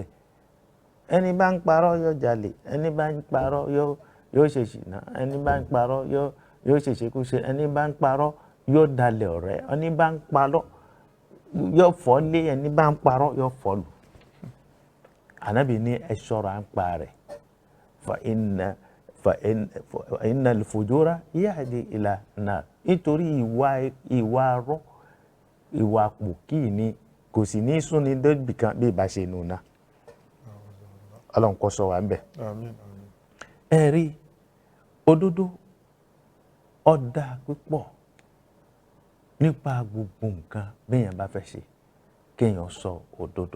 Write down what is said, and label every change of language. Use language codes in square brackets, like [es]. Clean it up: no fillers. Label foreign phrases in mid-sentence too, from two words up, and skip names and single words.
[yo] Ẹni bá ń parọ́ yóò jalè, ẹni bá ń parọ́ yóò ṣe ṣìnà, ẹni bá ń parọ́ yóò ṣe ṣekúṣe, ẹni bá ń parọ́ yóò dalẹ̀ ọ̀rẹ́, ẹni bá ń parọ́ yóò fọ́ lé, ẹni bá ń parọ́ yóò fọ́ lù. Ànábì ní ẹ ṣọ́ra ń pa rẹ̀. [ar] فإن الفجور يهدي إلى النار. [yo] Nítorí ìwà arọ́ ìwà pòkì ni kò sì ní súnni débì kan bí ìbá ṣe nù náà. Ọlọ́run kó ṣọ́ wa ń bẹ̀. Àmín. Ẹ rí òdodo ó dáa púpọ̀ nípa gbogbo nǹkan béèyàn bá fẹ́ ṣe kéèyàn sọ òdodo.